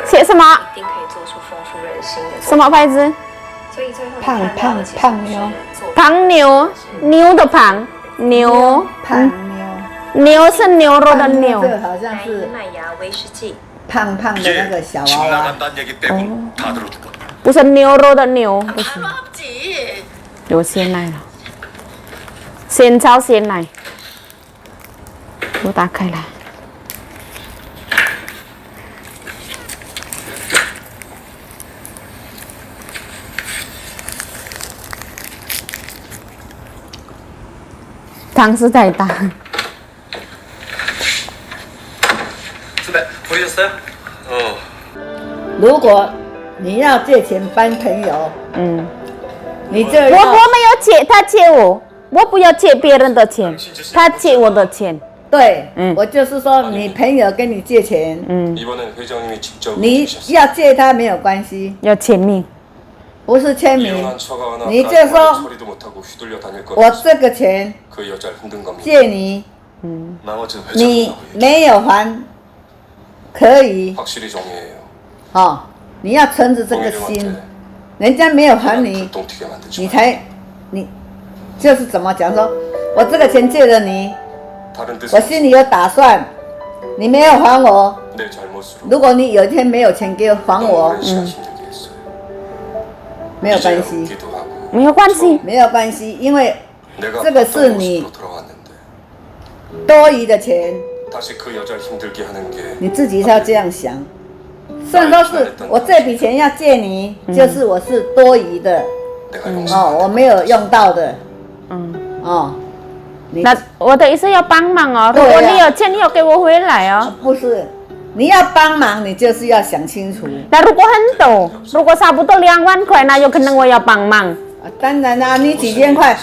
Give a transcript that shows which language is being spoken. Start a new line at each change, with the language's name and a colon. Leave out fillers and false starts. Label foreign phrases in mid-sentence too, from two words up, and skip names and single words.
Chinese: 写什么？一定可以做出丰富人心的。什么牌子？所以最后胖妞，胖牛，牛的胖，牛，胖妞，牛是牛肉的牛。这个好像是麦芽威士忌。胖胖的那个小
Korean: 집
Chinese: 娃娃，
Korean: 나간다는 얘기 빼고 다 들어주고.
Chinese: 不是牛肉的牛，不是。有鲜奶了，鲜超鲜奶，我打开来。汤是太大。
Korean: 선배 보내셨어요?
Chinese: 如果你要借钱帮朋友，你就我要没有借，他借我，我不要借别人的钱，他借我的钱。对，我就是说，你朋友跟你借钱，
Korean: 이번엔 회장님이 직접
Chinese: 你
Korean: 해주셨어요.
Chinese: 要借他没有关系，要签名。不是签名。
Korean: 이혼한 처가 하나 니 깔끔하게 째서 처리도 못하고 휘둘려 다닐
Chinese: 我
Korean: 거라서
Chinese: 这个钱
Korean: 그 여자를 힘든 겁니다.
Chinese: 借你，
Korean: 나머지는
Chinese: 你
Korean: 회장님하고 얘기.
Chinese: 没有还，可以
Korean: 확실히 정리해요.
Chinese: 哦，你要存着这个心，
Korean: 동일형한테
Chinese: 人家没有还你，
Korean: 불똥 튀게 만들지
Chinese: 你
Korean: 마.
Chinese: 才你就是怎么讲说，我这个钱借了你，
Korean: 다른
Chinese: 我
Korean: 뜻은
Chinese: 心里有打算，你没有还我，
Korean: 내 잘못으로
Chinese: 如果你有一天没有钱给我还
Korean: 너무
Chinese: 我
Korean: 오랜 ， 시간 힘들게 했어요.
Chinese: 没有关
Korean: 이제야
Chinese: 系，
Korean: 웃기도 하고
Chinese: 没有关系，没有关系，因为
Korean: 내가
Chinese: 这个
Korean: 봤던
Chinese: 是你
Korean: 모습으로 돌아왔는데
Chinese: 多余的钱，
Korean: 다시 그 여자를 힘들게 하는 게
Chinese: 你自己是要这样想。虽然说是我这笔钱要借你，就是我是多余的
Korean: 내가 용서
Chinese: 哦，我没有用到的哦。你那我的意思要帮忙哦。如对呀果你有钱，你要给我回来哦。不是你要帮忙，你就是要想清楚。那如果很多，如果差不多20000块，那有可能我要帮忙。当然啦、你几千块，